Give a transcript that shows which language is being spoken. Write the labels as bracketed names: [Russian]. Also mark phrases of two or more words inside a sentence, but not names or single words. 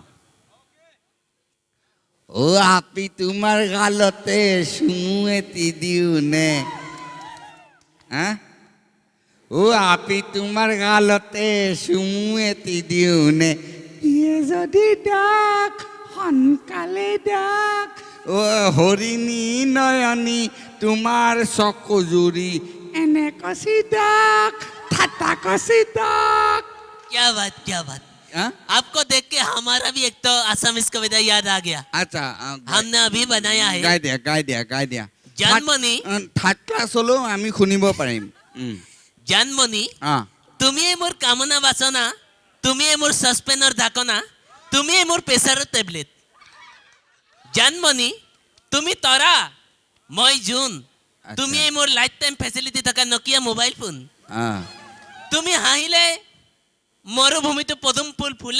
[Assamese] অ' আপি তোমাৰ গালতে চুমু এটি দিওঁ নে অ' আপি তোমাৰ গালতে চুমু এটি দিওঁ নে দিয়ে যদি ডাক সোনকালে ডাক অ' হৰিণী নয়নী তোমাৰ চকু জুৰি এনে কচি ডাক ঠাট্টা কচি ডাক [Hindi] क्या बात आपको देख के हमारा भी एक तो असमिस कविता याद आ गया [Assamese] আচ্ছা [Hindi] हमने अभी बनाया है [Assamese] গাই দিয়া জানমণি [English] third class [Assamese] হ'লেও আমি শুনিব পাৰিম জানমণি তুমিয়ে মোৰ কামনা বাচনা তুমিয়ে মোৰ সসপেনৰ ঢাকনা তুমিয়ে মোৰ [English] pressure tablet [Assamese] জানমণি তুমি তৰা মই জুন তুমিয়ে মোৰ [English] life time facility [Assamese] থকা নকিয়া [English] mobile phone [Assamese] তুমি হাঁহিলে মৰুভূমিটো পদুম ফুল ফুলে